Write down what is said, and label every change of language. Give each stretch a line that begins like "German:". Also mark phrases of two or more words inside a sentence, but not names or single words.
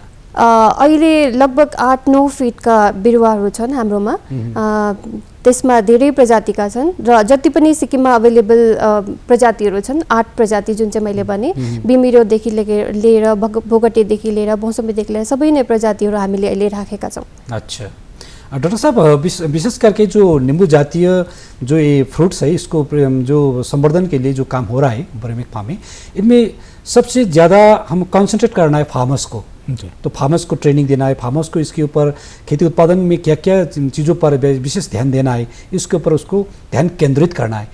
Nepali: अहिले लगभग 8-9 फिटका बिरुवाहरू छन् हाम्रोमा। त्यसमा धेरै प्रजातिका छन् र जति पनि सिक्किममा अवेलेबल प्रजातिहरू छन् 8 प्रजाति जुन चाहिँ मैले भने बिमिरोदेखि लिएर भोगटेदेखि लिएर मौसमीदेखि लिएर सबै नै प्रजातिहरू हामीले अहिले राखेका छौँ।
Hindi: अच्छा डॉक्टर साहब, विशेष करके जो नींबू जातीय जो ये फ्रूट्स है इसको जो संवर्धन के लिए जो काम हो रहा है बर्मिक फार्म में, इनमें सबसे ज़्यादा हम कंसंट्रेट करना है फार्मर्स को। तो फार्मर्स को ट्रेनिंग देना है, फार्मर्स को इसके ऊपर खेती उत्पादन में क्या क्या चीज़ों पर विशेष ध्यान देना है, इसके ऊपर उसको ध्यान केंद्रित करना है।